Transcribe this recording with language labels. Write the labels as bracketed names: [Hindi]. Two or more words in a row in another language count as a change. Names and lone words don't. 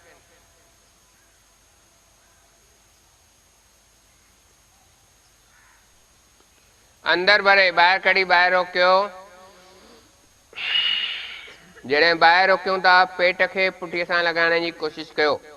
[Sindhi] अंदर भरे बाहर कड़ी बाहर रोकियो जड़े बाहर रोकियो था पेट के पुठीअ सां लगाने की कोशिश कयो